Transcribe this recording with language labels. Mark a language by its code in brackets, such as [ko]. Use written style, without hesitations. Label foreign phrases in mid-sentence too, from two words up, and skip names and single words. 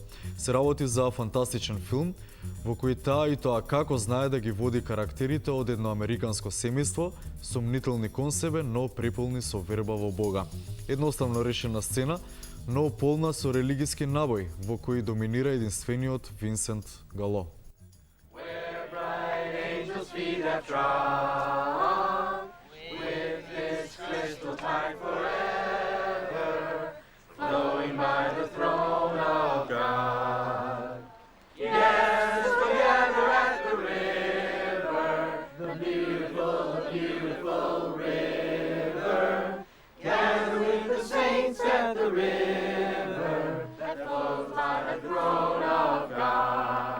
[mk] Се работи за фантастичен филм, во кој таа и тоа како знае да ги води карактерите од едно американско семејство, сомнителни кон себе, но преполни со верба во Бога. Едноставно решена сцена, но полна со религиски набој, во кој доминира единствениот Винсент Гало. [en] feet have trod, with its crystal tide forever, flowing by the throne of God. Yes, we'll gather at the river, the beautiful river, gather with the saints at the river that flows by the throne of God.